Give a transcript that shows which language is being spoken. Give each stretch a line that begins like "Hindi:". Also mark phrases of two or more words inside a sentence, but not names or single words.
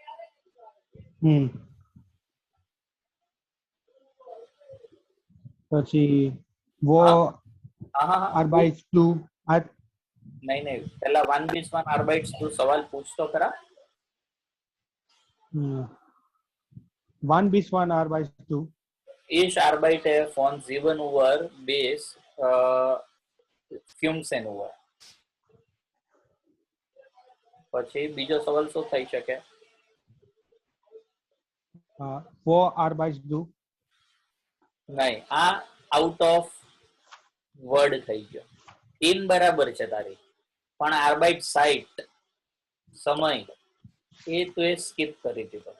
German: પછી wo arbeit du.
Gujarati: નહીં, પહેલા
German: wann bis wann arbeits du
Gujarati: સવાલ પૂછ તો ખરા.
German: wann bis wann arbeit du. Ich arbeite von 7 Uhr bis 15 Uhr.
Gujarati: પછી બીજો સવાલ શું થઈ શકે?
German: wo arbeit du.
Gujarati: નહીં, આ
English: out of word
Gujarati: થઈ ગયો. ઇન બરાબર છે તારી, પણ આર્બાઇટ સાઇટ સમય એ તો એ સ્કીપ કરી દીધો.